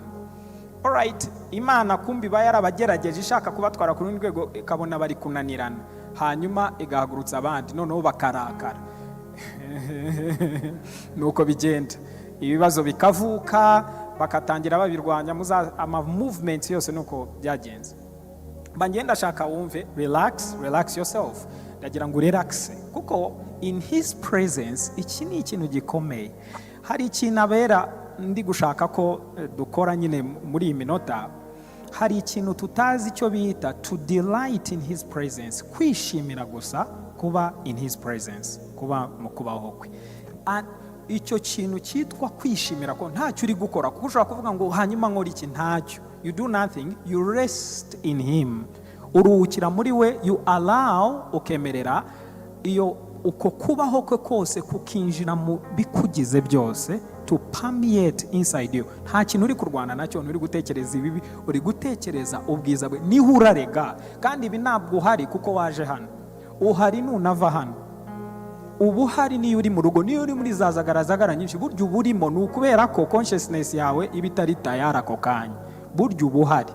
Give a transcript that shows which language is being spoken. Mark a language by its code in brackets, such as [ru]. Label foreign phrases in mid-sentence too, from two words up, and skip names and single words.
[rw] Alright, Imana kumbi yarabagerageje ishaka kubatwara ku rundi rwego, ikabona bari kunanirana, hanyuma igahagurutsa abandi, noneho bakarakara. Nuko bigenda, ibibazo bikavuka, bakatangira babirwanya, ama movements yose nuko byagenze. Bangenda shaka wumve, [en] relax yourself. [rw] Ndagira ngo relax, kuko [en] in his presence [rw] iki ni ikintu gikomeye. Hari ikintu abera ndi gushaka ko dukora nyine muri iyi minota. hari ikintu tutazi icyo bita [en] to delight in his presence, [rw] kwishimira gusa kuba [en] in his presence, [rw] kuba mu kubaho kwe. Icyo kintu cyitwa kwishimira ko ntacyo uri gukora, kuko ushobora kuvuga ngo hanyuma nkora iki, ntacyo. [en] You do nothing, you rest in him. [rw] Uruhukira muri we, [en] you allow, [rw] ukemerera iyo uko kubaho kwe kose kukinjira mu bikugize byose, [en] to permeate inside you. [rw] Nta kintu uri kurwana nacyo, nturi gutekereza ibibi, uri gutekereza ubwiza bwe. Niho urarega, kandi ibi ntabwo uhari kuko waje hano, uhari nunava hano. Ubu hari niyo uri mu rugo, niyo uri muri za zagarazagara nyinshi, burya uba urimo, ni ukubera ko consciousness yawe iba itari tayari ako kanya, burya uba uhari.